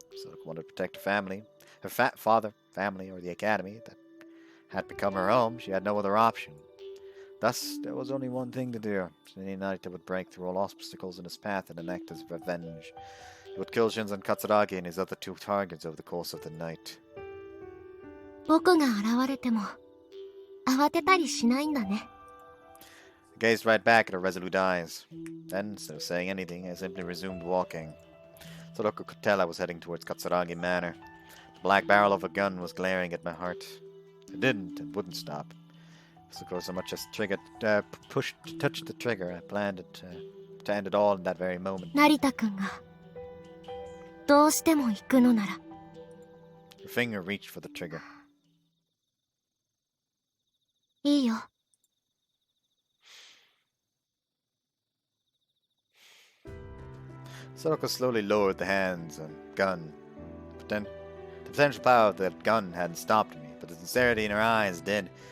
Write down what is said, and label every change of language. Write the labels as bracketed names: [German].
[English] Sorako wanted to protect her family, her father, family, or the academy that had become her home. She had no other option. Thus, there was only one thing to do. Shinri Narita would break through all obstacles in his path and enact his revenge. He would kill Shinzon Katsuragi and his other 2 targets over the course of the night. [Japanese] 僕が現れても慌てたりしないんだね。 [English] I gazed right back at her resolute eyes. Then, instead of saying anything, I simply resumed walking. Sorako could tell I was heading towards Katsuragi Manor. The black barrel of a gun was glaring at my heart. It didn't and wouldn't stop. Sorako so much as touched the trigger. I planned to end it all in that very moment. [Japanese] 成田くんがどうしても行くのなら。 [English] Her finger reached for the trigger. [Japanese] いいよ。 [English] Sorako slowly lowered the hands and gun. The potential power of that gun hadn't stopped me, but the sincerity in her eyes did.